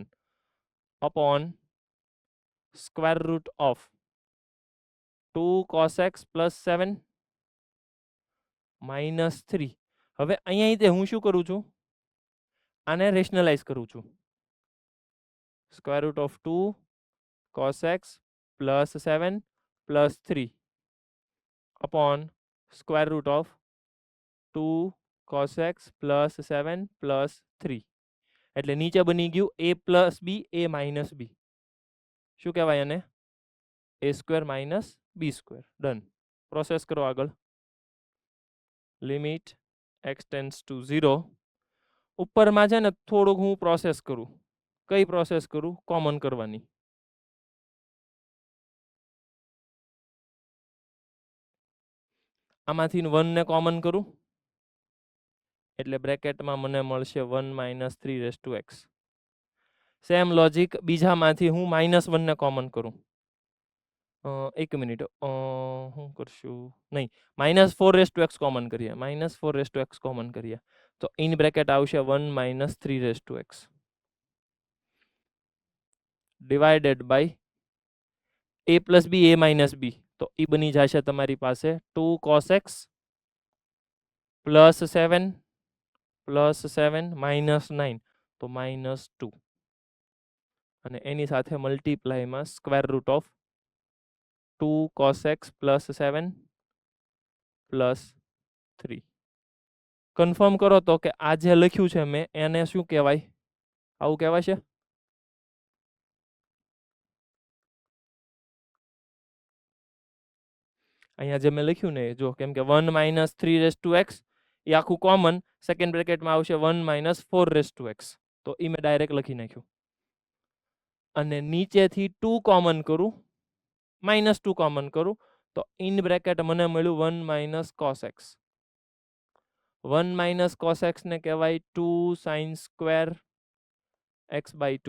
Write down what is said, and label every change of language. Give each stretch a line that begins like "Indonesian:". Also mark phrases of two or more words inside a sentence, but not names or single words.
English: upon square root of 2 cos x plus 7 minus 3.
Gujarati: હવે અહીંયા હું શું કરું છું? આને રેશનલાઇઝ કરું છું.
English: square root of 2 cos x plus 7 plus 3 upon square root of 2 cos x plus 7 plus 3.
Gujarati: એટલે નીચે બની ગયું
English: a plus b, a minus b.
Gujarati: શું કહેવાય આને?
English: a square minus b square. ડન.
Gujarati: પ્રોસેસ કરો આગળ.
English: limit x tends to 0.
Gujarati: ઉપરમાં છે ને થોડુંક હું પ્રોસેસ કરું. કઈ પ્રોસેસ કરું? કોમન કરવાની. આમાંથી 1 ને કોમન કરું એટલે બ્રેકેટમાં મને મળશે
English: 1 minus 3 raised to x.
Gujarati: સેમ લોજિક બીજામાંથી હું -1 ને કોમન કરું. એક મિનિટ, હું કરશું નહીં,
English: -4 raised to x
Gujarati: કોમન કરીએ.
English: -4 raised to x
Gujarati: કોમન કરીએ તો
English: in bracket
Gujarati: આવશે
English: 1 minus 3 raised to x divided by a plus b, a minus b.
Gujarati: તો એ બની જશે તમારી પાસે
English: 2 cos x plus 7 plus 7 minus 9
Gujarati: તો -2. અને એની સાથે મલ્ટીપ્લાયમાં
English: square root of 2 cos x plus 7 plus 3.
Gujarati: કન્ફર્મ કરો તો કે આ જે લખ્યું છે મેં એને શું કહેવાય? આવું કહેવાય છે? અહીંયા જે મેં લખ્યું ને જો, કેમ કે
English: 1 minus 3 raised to x
Gujarati: એ આખું કોમન, સેકન્ડ બ્રેકેટમાં આવશે
English: 1 minus 4 raised to x.
Gujarati: તો એ મેં ડાયરેક્ટ લખી નાખ્યું. અને નીચેથી 2 કોમન કરું, -2 કોમન કરું તો
English: in bracket
Gujarati: મને મળ્યું
English: 1 minus cos x. 1 minus cos x
Gujarati: ને કહેવાય
English: 2 sin square x by 2.